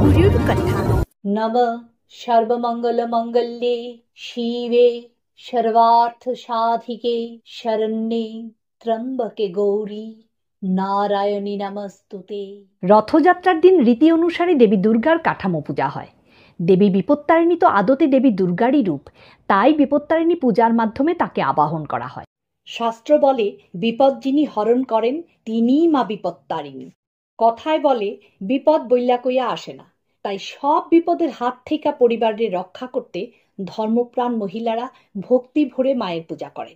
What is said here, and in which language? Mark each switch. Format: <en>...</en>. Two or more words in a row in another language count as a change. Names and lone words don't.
<sa>कथा। नम सर्वमंगलमंगल्ये शिवे सर्वार्थ साधिके शरण्ये त्र्यंबके गौरी नारायणी नमस्तुते।</sa> <bn>রথযাত্রার দিন রীতি অনুসারে দেবী দুর্গার কাঠামো পূজা হয়। দেবী বিপত্তারিণী তো আদতে দেবী দুর্গারই রূপ, তাই বিপত্তারিণী পূজার মাধ্যমে তাকে আবাহন করা হয়। শাস্ত্র বলে বিপদ যিনি হরণ করেন তিনিই মা বিপত্তারিণী। কথায় বলে বিপদ বইলা কইয়া আসে না, তাই সব বিপদের হাত থেকে পরিবারের রক্ষা করতে ধর্মপ্রাণ মহিলারা ভক্তি ভরে মায়ের পূজা করেন।</bn>